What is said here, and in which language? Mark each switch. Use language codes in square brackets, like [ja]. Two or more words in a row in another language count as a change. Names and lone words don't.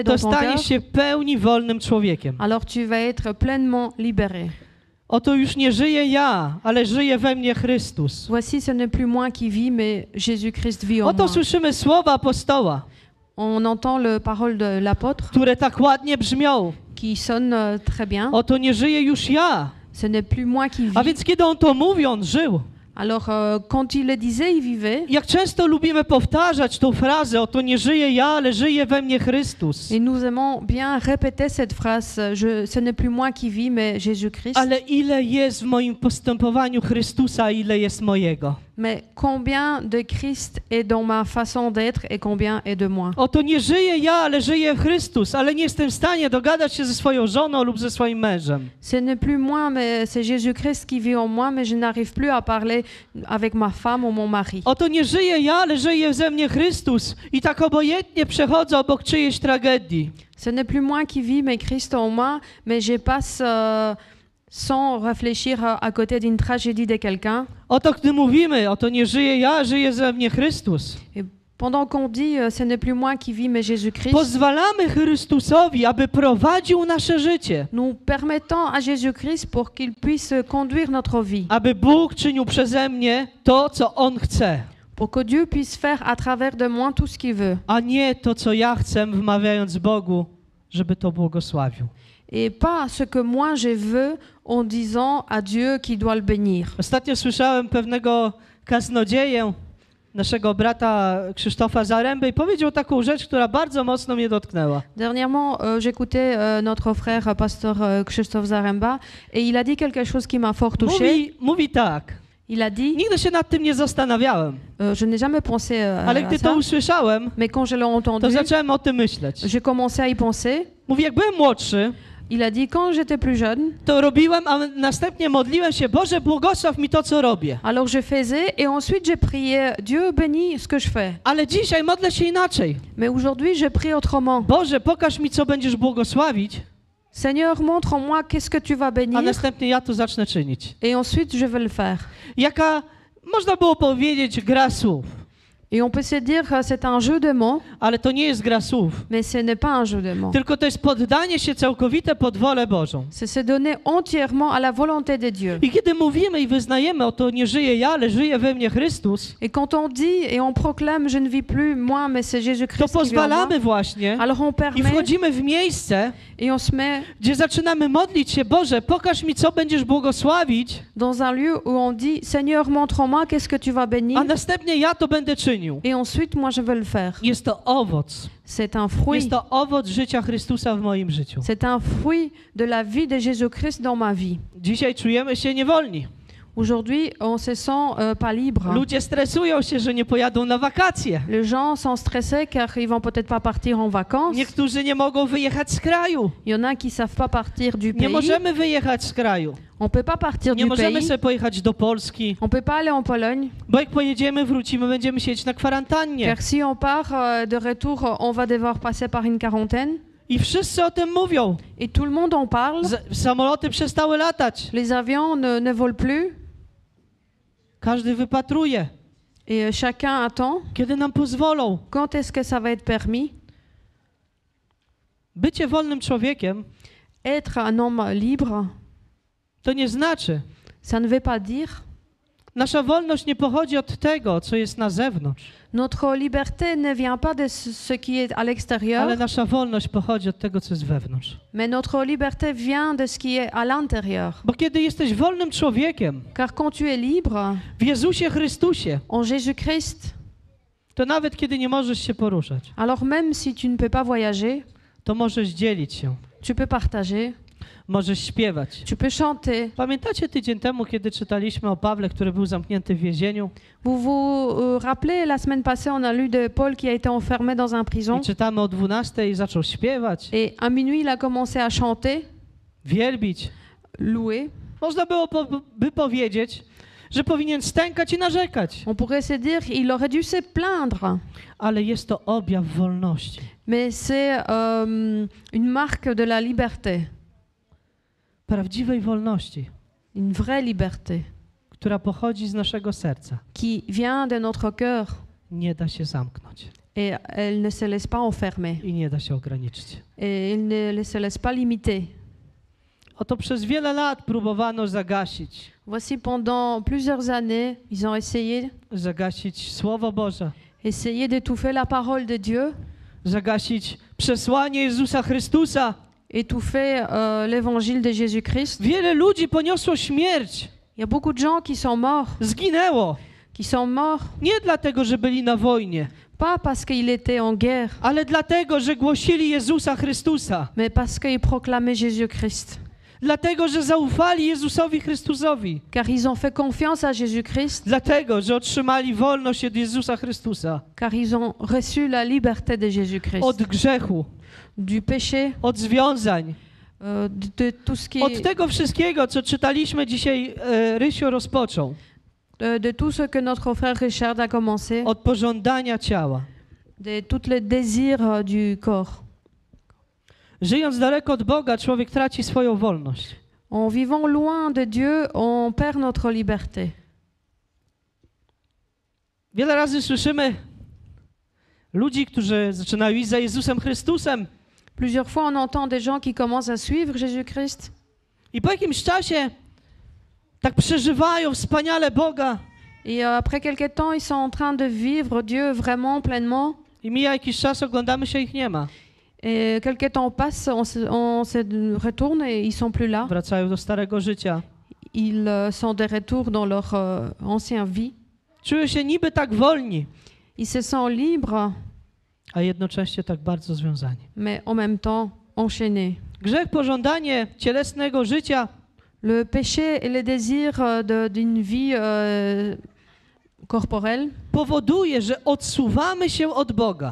[pl] to [fr] dans ton cœur, [pl] staniesz się w pełni wolnym człowiekiem. [fr] alors tu vas être pleinement libéré. [pl] Oto już nie żyję ja, ale żyje we mnie Chrystus. [fr] Voici, ce n'est plus moi qui vis, mais Jésus-Christ vit en [pl] Oto [fr] moi. [pl] słyszymy słowa apostoła, [fr] On entend le parole de l'apôtre [pl] które tak ładnie brzmią. [fr] qui sonne très bien. [pl] Oto nie żyję już ja. [fr] Ce n'est plus moi qui [pl] A [fr] vis. [pl] więc kiedy on to mówi, on żył. [fr] Alors, quand il le disait, il vivait. [pl] Jak często lubimy powtarzać tą frazę, oto nie żyję ja, ale żyje we mnie Chrystus. [fr] Et nous aimons bien répéter cette phrase, ce n'est plus moi qui vis, mais Jésus-Christ. [pl] Ale ile jest w moim postępowaniu Chrystusa, ile jest mojego. [fr] Mais combien de Christ est dans ma façon d'être et combien est de moi. [pl] Oto nie żyję ja, ale żyje Chrystus, ale nie jestem w stanie dogadać się ze swoją żoną lub ze swoim mężem. [fr] Ce n'est plus moi, mais c'est Jésus-Christ qui vit en moi, mais je n'arrive plus à parler avec ma femme ou mon mari. [pl] Oto nie żyję ja, ale żyje ze mnie Chrystus i tak obojętnie przechodzę obok czyjejś tragedii. [fr] Ce n'est plus moi qui vis, mais Christ en moi, mais je passe sans réfléchir à côté d'une tragédie de quelqu'un. [pl] Oto gdy mówimy, oto nie żyję ja, żyje ze mnie Chrystus. [fr] Et pendant qu'on dit ce n'est plus moi qui vis, mais Jésus-Christ, [pl] Pozwalamy Chrystusowi, aby prowadził nasze życie. [fr] nous permettons à Jésus-Christ pour qu'il puisse conduire notre vie, [pl] Aby Bóg czynił przeze mnie to, co On chce, [fr] pour que Dieu puisse faire à travers de moi tout ce qu'il veut, [pl] a nie to, co ja chcę, wmawiając Bogu, żeby to błogosławił. [fr] et pas ce que moi je veux en disant à Dieu qu'il doit le bénir. [pl] Ostatnio słyszałem pewnego kaznodzieję, naszego brata Krzysztofa Zaręby, i powiedział taką rzecz, która bardzo mocno mnie dotknęła. [fr] Dernièrement, j'écoutais notre frère pasteur Christophe Zaremba et il a dit quelque chose qui m'a fort touché. [pl] Mówi tak. [fr] Il a dit, [pl] Nigdy się nad tym nie zastanawiałem, [fr] je n'ai jamais pensé [pl] ale [fr] à [pl] gdy to [fr] ça, [pl] usłyszałem, [fr] mais quand je l'ai entendu, [pl] to zacząłem o tym myśleć. [fr] j'ai commencé à y penser. [pl] Mówi, jak byłem młodszy, [fr] Il a dit, quand j'étais plus jeune, [pl] to robiłem, a następnie modliłem się, Boże, błogosław mi to, co robię. [fr] alors je faisais et ensuite je priais, Dieu bénis ce que je fais. [pl] Ale dzisiaj modlę się inaczej. [fr] Mais aujourd'hui, je prie autrement. [pl] Boże, pokaż mi, co będziesz błogosławić, [fr] Seigneur, montre-moi qu'est-ce que tu vas [pl] a [fr] bénir [pl] następnie ja to zacznę czynić. [fr] et ensuite je vais le faire. [pl] Jaka, można było powiedzieć, gra słów, [fr] Et on peut se dire que c'est un jeu de mots, [pl] ale to nie jest gra słów, [fr] mais ce n'est pas un jeu de mots. [pl] tylko to jest poddanie się całkowite pod wolę Bożą. [fr] C'est se donner entièrement à la volonté de Dieu. [pl] I kiedy mówimy i wyznajemy, oto nie żyję ja, ale żyje we mnie Chrystus, [fr] Et quand on dit et on proclame, je ne vis plus moi, mais c'est [pl] to [fr] Jésus-Christ qui vit en moi, [pl] pozwalamy właśnie [fr] alors on [pl] i [fr] permet [pl] wchodzimy w miejsce, [fr] et on se met [pl] gdzie zaczynamy modlić się, Boże, pokaż mi, co będziesz błogosławić, [fr] dans un lieu où on dit, Seigneur, montre-moi qu'est-ce que tu vas bénir. [pl] a następnie ja to będę czynił. [fr] Et ensuite, moi, je vais le faire. [pl] Jest to owoc. [fr] C'est un fruit. [pl] Jest to owoc życia Chrystusa w moim życiu. [fr] C'est un fruit de la vie de Jésus-Christ dans ma vie. [pl] Dzisiaj czujemy się niewolni. [fr] Aujourd'hui, on se sent pas libre. [pl] Ludzie stresują się, że nie pojadą na wakacje. [fr] Les gens sont stressés car ils vont peut-être pas partir en vacances. [pl] Niektórzy nie mogą wyjechać z kraju. [fr] Il y en a qui savent pas partir du [pl] Nie [fr] pays. [pl] możemy wyjechać z kraju. [fr] On peut pas partir [pl] Nie [fr] du [pl] możemy [fr] pays. [pl] sobie pojechać do Polski, [fr] On peut pas aller en Pologne. [pl] bo jak pojedziemy, wrócimy, będziemy siedzieć na kwarantannie. [fr] Car si on part de retour, on va devoir passer par une quarantaine. [pl] I wszyscy o tym mówią. [fr] Et tout le monde en parle. [pl] Samoloty przestały latać. [fr] Les avions ne volent plus. [pl] Każdy wypatruje, [fr] Et chacun attend. [pl] kiedy nam pozwolą. [fr] Quand est-ce que ça va être permis? [pl] Bycie wolnym człowiekiem [fr] Être un homme libre, [pl] to nie znaczy, [fr] ça ne veut pas dire. [pl] nasza wolność nie pochodzi od tego, co jest na zewnątrz, [fr] Notre liberté ne vient pas de ce qui est à l'extérieur, [pl] ale nasza wolność pochodzi od tego, co jest wewnątrz. [fr] mais notre liberté vient de ce qui est à l'intérieur. [pl] Bo kiedy jesteś wolnym człowiekiem [fr] Car quand tu es libre [pl] w Jezusie Chrystusie, [fr] en Jésus-Christ, [pl] to nawet kiedy nie możesz się poruszać, [fr] alors même si tu ne peux pas voyager, [pl] to możesz dzielić się. [fr] tu peux partager. [pl] możesz śpiewać. [fr] Tu peux chanter. [pl] Pamiętacie tydzień temu, kiedy czytaliśmy o Pawle, który był zamknięty w więzieniu? [fr] Vous vous rappelez, la semaine passée, on a lu de Paul qui a été enfermé dans un prison. [pl] I czytamy o 12 i zaczął śpiewać, [fr] Et à minuit, il a commencé à chanter, [pl] wielbić. [fr] louer. [pl] Można było by powiedzieć, że powinien stękać i narzekać, [fr] On pourrait se dire qu'il aurait dû se plaindre. [pl] ale jest to objaw wolności. [fr] Mais c'est une marque de la liberté, [pl] Prawdziwej wolności, [fr] une vraie liberté, [pl] która pochodzi z naszego serca. [fr] qui vient de notre cœur [pl] Nie da się zamknąć [fr] et elle ne se laisse pas enfermer. [pl] i nie da się ograniczyć. [fr] Et elle ne se laisse pas limiter. [pl] Oto przez wiele lat próbowano zagasić [fr] Voici, pendant plusieurs années, ils ont [pl] zagasić Słowo Boże, [fr] essayé d'étouffer la parole de Dieu, [pl] zagasić przesłanie Jezusa Chrystusa. [fr] étouffer l'évangile de Jésus-Christ. [pl] Wiele ludzi poniosło śmierć, [fr] Il y a beaucoup de gens qui sont morts, [pl] zginęło. Nie dlatego, że byli na wojnie, [fr] pas parce qu'ils étaient en guerre, [pl] ale dlatego, że głosili Jezusa Chrystusa. [fr] mais parce qu'ils proclamaient Jésus-Christ. [pl] Dlatego, że zaufali Jezusowi Chrystusowi. [fr] Car ils ont fait confiance à Jésus-Christ, [pl] Dlatego, że otrzymali wolność od Jezusa Chrystusa. [fr] car ils ont reçu la liberté de Jésus-Christ, [pl] Od grzechu, [fr] du péché, [pl] od związań. [fr] de tout ce qui [pl] Od tego wszystkiego, co czytaliśmy dzisiaj, Rysio rozpoczął. [fr] de tout ce que notre frère Richard a commencé, [pl] Od pożądania ciała. [fr] de tous les désirs du corps. [pl] Żyjąc daleko od Boga, człowiek traci swoją wolność. [fr] En vivant loin de Dieu, on perd notre liberté. [pl] Wiele razy słyszymy ludzi, którzy zaczynają iść za Jezusem Chrystusem [fr] Plusieurs fois, on entend des gens qui commencent à suivre Jésus-Christ [pl] i po jakimś czasie tak przeżywają wspaniale Boga [fr] et après quelque temps, ils sont en train de vivre Dieu vraiment pleinement. [pl] i mija jakiś czas, oglądamy się, ich nie ma. [fr] Et quelque temps passe, on se retourne et ils sont plus là. [pl] Wracają do starego życia. [fr] Ils sont de retour dans leur ancienne vie. [pl] Czują się niby tak wolni, [fr] Ils se sentent libres, [pl] a jednocześnie tak bardzo związani. [fr] mais en même temps enchaînés. [pl] Grzech, pożądanie cielesnego życia [fr] Le péché et le désir d'une vie corporelle [pl] powoduje, że odsuwamy się od Boga.